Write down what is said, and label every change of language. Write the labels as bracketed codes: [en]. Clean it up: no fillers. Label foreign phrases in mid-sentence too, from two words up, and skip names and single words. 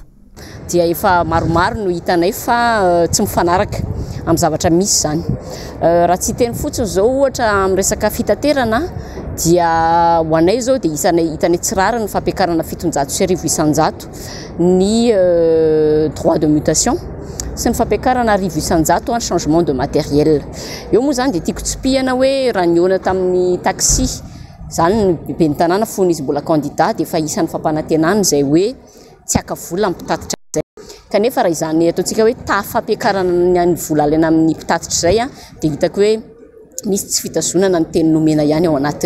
[mg] Dia efa maromaro no hitanay fa tsy mifanaraka amin'ny zavatra misy zany. Raha tsy teny fotsiny zao ohatra amin'ny resaka fitaterana dia ho anay zao dia hitanay tsirara ny fampiakarana 700,900 ny [fr] droit de mutation [mg] sy ny fampiakarana 1,900 [fr] en changement de matériel. [mg] Eo moa zany dia tiako tsipihana hoe raha niona tamin'ny taxi zany be ny tanàna fony izy mbola candidat dia efa isan'ny fampanantenana izay hoe tsy aka vola mpitatitra izay. Kanefa raha izany ataontsika hoe tafampiakarana ny vola alaina amin'ny mpitatitra izay dia hitako hoe misy tsy fitazonana ny teny nomena ihany ao anatiny.